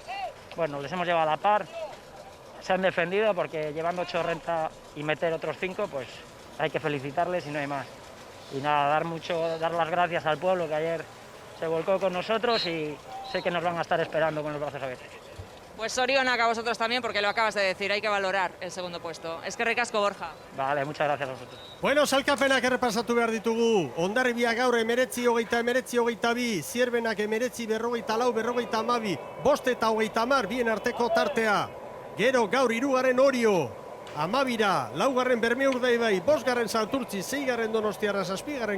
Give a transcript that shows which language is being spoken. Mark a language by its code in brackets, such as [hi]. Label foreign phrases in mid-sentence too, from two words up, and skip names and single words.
[es] Bueno, les hemos llevado a la par, se han defendido porque llevando 8 renta y meter otros 5, pues hay que felicitarles y no hay más. Y nada, dar las gracias al pueblo que ayer se volcó con nosotros y sé que nos van a estar esperando con los brazos abiertos. Pues zorionak a vosotros también, porque lo acabas de decir, hay que valorar el segundo puesto. [eu] Eskerrik asko, Borja. [es] Vale, muchas gracias a vosotros. [eu] Bueno, salkapenak errepasatu behar ditugu. Hondarribia gaur 19-22, Zierbenak 19-44, 5 eta 30, bien arteko tartea. Gero gaur 3. Orio, 12, 4. Bermeurdaibai, 5. Santurtzi, 6. Donostiarra, 7.